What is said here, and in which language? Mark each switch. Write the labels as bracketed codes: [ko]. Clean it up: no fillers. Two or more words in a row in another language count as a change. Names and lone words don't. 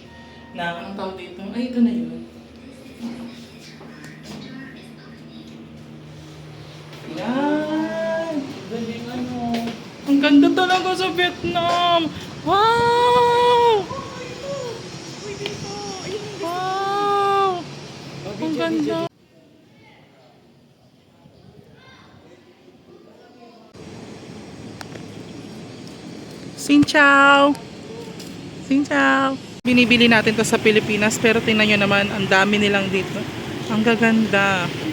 [tl] Anong tawag dito? Ay, ito na yun. Yan! Galing ano. Ang ganda talaga sa Vietnam! Wow! Wow! Ang ganda! [vi] Xin chào! Xin chào! [tl] Binibili natin to sa Pilipinas pero tingnan nyo naman, ang dami nilang dito. Ang gaganda.